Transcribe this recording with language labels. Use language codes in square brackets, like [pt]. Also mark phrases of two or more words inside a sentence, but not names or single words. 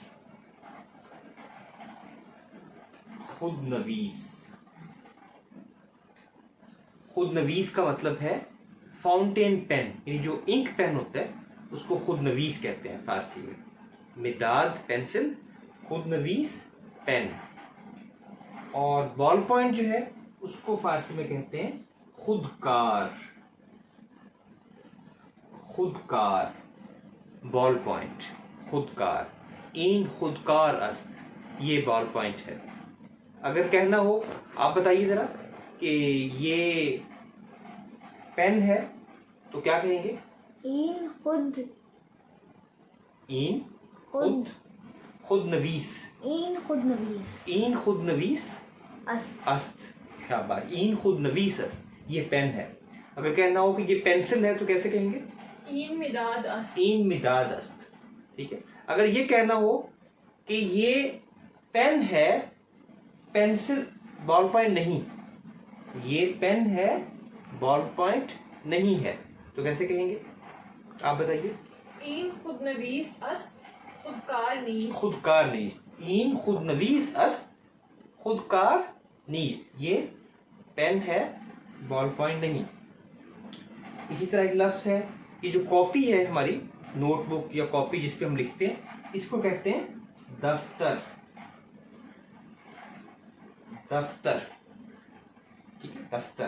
[fa] خود نویس، خود نویس [ur] کا مطلب ہے [en] fountain pen, [ur] یعنی جو [en] ink pen [ur] ہوتا ہے اس کو [fa] خود نویس [ur] کہتے ہیں فارسی میں۔ مداد پینسل، [fa] خود نویس [ur] پین۔ اور [en] ball point [ur] جو ہے اس کو فارسی میں کہتے ہیں خودکار۔ [fa] خودکار، [en] ball point, [fa] خودکار۔ این خودکار است، [ur] یہ [en] ball point [ur] ہے۔ اگر کہنا ہو، آپ بتائیے ذرا کہ یہ پین ہے تو کیا کہیں گے؟ [fa] این خود، این خود، خود نویس، این خود نویس این خود نویس است، است، شاباش، این خود نویس است، [ur] یہ پین ہے۔ اگر کہنا ہو کہ یہ پینسل ہے تو کیسے کہیں گے؟ [fa] این مداد است، این مداد است، [ur] ٹھیک ہے۔ اگر یہ کہنا ہو کہ یہ پین ہے، پینسل [en] ball point [ur] نہیں، یہ پین ہے [en] ball point [ur] نہیں ہے، تو کیسے کہیں گے؟ آپ بتائیے۔ [fa] این خود نویس است، خودکار نیست، خودکار نیست، این خود نویس است، خودکار نیست، [ur] یہ پین ہے [en] ball point [ur] نہیں۔ اسی طرح ایک لفظ ہے، یہ جو کاپی ہے ہماری [en] note book [ur] یا کاپی جس پہ ہم لکھتے ہیں، اس کو کہتے ہیں دفتر۔ دفتر، ٹھیک ہے، دفتر۔